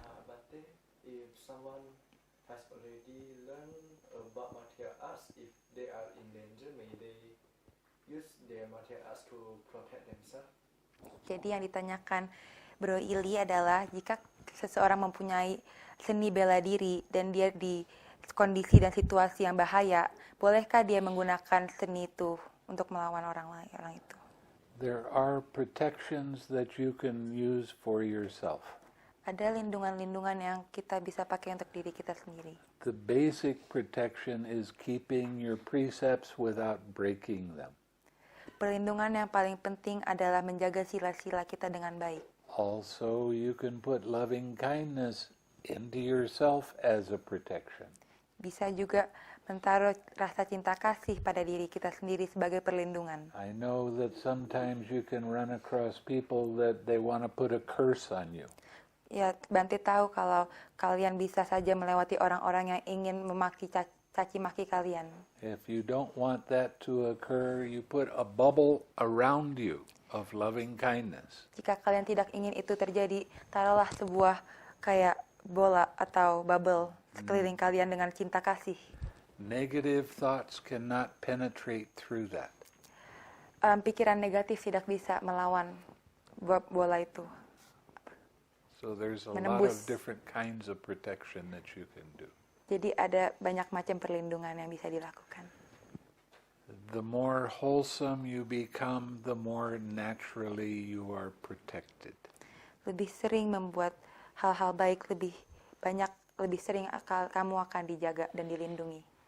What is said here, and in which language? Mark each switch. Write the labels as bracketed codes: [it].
[en] Bhante, if someone has already learned about martial arts, if they are in danger, may they use their martial arts to protect themselves? [id] Jadi yang ditanyakan Bro Ili adalah jika seseorang mempunyai seni bela diri dan dia di kondisi dan situasi yang bahaya, bolehkah dia menggunakan seni itu untuk melawan orang itu? [en] There are protections that you can use for yourself. [id] Ada lindungan-lindungan yang kita bisa pakai untuk diri kita sendiri. [en] The basic protection is keeping your precepts without breaking them. [id] Perlindungan yang paling penting adalah menjaga sila-sila kita dengan baik. [en] Also, you can put loving kindness into yourself as a protection. [id] Bisa juga menaruh rasa cinta kasih pada diri kita sendiri sebagai perlindungan. [en] I know that sometimes you can run across people that they want to put a curse on you. [id] Ya, Bante tahu kalau kalian bisa saja melewati orang-orang yang ingin caci maki kalian. [en] If you don't want that to occur, you put a bubble around you of loving kindness. [id] Jika kalian tidak ingin itu terjadi, taruhlah sebuah kayak bola atau bubble sekeliling kalian dengan cinta kasih. [en] Negative thoughts cannot penetrate through that. [id] Pikiran negatif tidak bisa melawan bola itu. [en] So there's a lot [id] Menembus. [en] of different kinds of protection that you can do. [id] Jadi ada banyak macam perlindungan yang bisa dilakukan. [en] The more wholesome you become, the more naturally you are protected. [id] Lebih sering membuat hal-hal baik lebih banyak, lebih sering kamu akan dijaga dan dilindungi.